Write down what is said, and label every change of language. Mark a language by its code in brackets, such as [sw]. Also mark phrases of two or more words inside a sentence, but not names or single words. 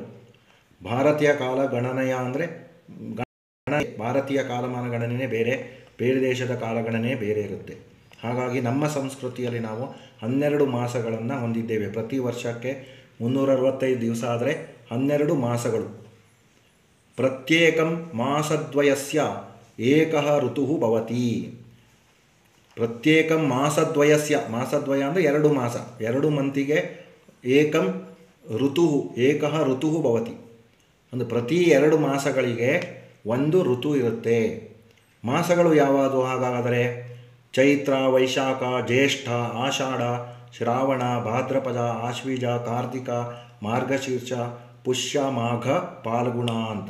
[kn] ಭಾರತೀಯ ಕಾಲಗಣನೆಯ ಅಂದರೆ ಭಾರತೀಯ ಕಾಲಮಾನ ಗಣನೆ ಬೇರೆ, ಬೇರೆ ದೇಶದ ಕಾಲಗಣನೆ ಬೇರೆ ಇರುತ್ತೆ. ಹಾಗಾಗಿ ನಮ್ಮ ಸಂಸ್ಕೃತಿಯಲ್ಲಿ ನಾವು 12 ಮಾಸಗಳನ್ನು ಹೊಂದಿದ್ದೇವೆ. ಪ್ರತಿ ವರ್ಷಕ್ಕೆ 365 ದಿವಸ ಆದರೆ 12 ಮಾಸಗಳು. [sa] ಪ್ರತ್ಯೇಕಂ ಮಾಸದ್ವಯಸ್ಯ ಏಕಃ ಋತುಃ ಭವತಿ. ಪ್ರತ್ಯೇಕಂ ಮಾಸದ್ವಯಸ್ಯ, [kn] ಮಾಸದ್ವಯ ಅಂದರೆ 2 ಮಾಸ, 2 ಮಂತಿಗೆ [sa] ಏಕಂ ಋತುಃ ಏಕಃ ಋತುಃ ಭವತಿ. [kn] ಅಂದರೆ ಪ್ರತಿ 2 ಮಾಸಗಳಿಗೆ ಒಂದು ಋತು ಇರುತ್ತೆ. ಮಾಸಗಳು ಯಾವುದು ಹಾಗಾದರೆ? ಚೈತ್ರ, ವೈಶಾಖ, ಜ್ಯೇಷ್ಠ, ಆಷಾಢ, ಶ್ರಾವಣ, ಭಾದ್ರಪದ, ಆಶ್ವೀಜ, ಕಾರ್ತಿಕ, ಮಾರ್ಗಶೀರ್ಷ, ಪುಷ್ಯ, ಮಾಘ, ಪಾಲ್ಗುಣ ಅಂತ.